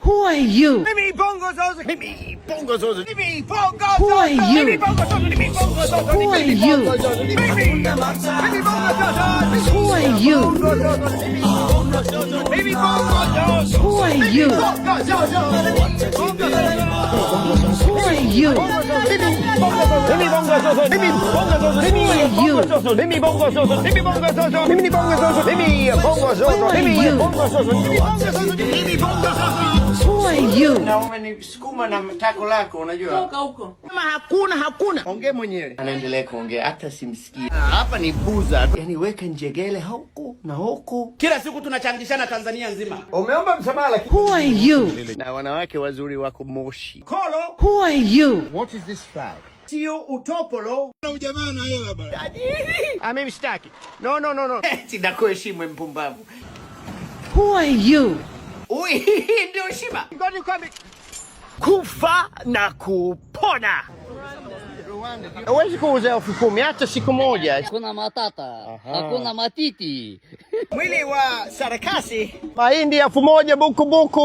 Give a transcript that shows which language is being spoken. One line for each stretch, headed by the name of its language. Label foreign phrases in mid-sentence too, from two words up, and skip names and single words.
English: Who are you?
Swahili: Mimi bongo zozo. Mimi bongo zozo. Mimi bongo zozo.
English: Who are you?
Swahili: Mimi bongo zozo. Mimi bongo zozo.
English: Who are you?
Swahili: Mimi bongo zozo.
English: Who are you?
Swahili: Mimi bongo zozo.
English: Who are you? Who are you?
Swahili: Mimi bongo zozo. Mimi bongo zozo. Mimi bongo zozo. Mimi bongo zozo. Mimi bongo zozo. Mimi bongo zozo. Mimi bongo zozo. Mimi bongo zozo. Mimi bongo zozo.
English: Who are you?
Swahili: Na umenisukuma na tako lako, unajua. Toka huko. Kama hakuna. Ongea mwenyewe. Anaendelea kuongea hata simsikii. Hapa ni buza. Yaani weka njegele huku na huku. Kila siku tunachangishana Tanzania nzima. Umeomba msamaha lakini.
English: Who are you?
Swahili: Na wanawake wazuri wako Moshi. Kolo,
English: Who are you? What is this flag?
Swahili: sio utopolo. Ujamaa na hela bana. Mimi sitaki. No. Sinakuheshimu mpumbavu.
English: Who are you?
Swahili: Ui, ndio heshima. Ngoni kwambie kufa na kupona. Huwezi kuuza 10,000 hata siku moja. Hakuna matata, hakuna matiti. Mwili wa sarakasi, mahindi 1,000 buku.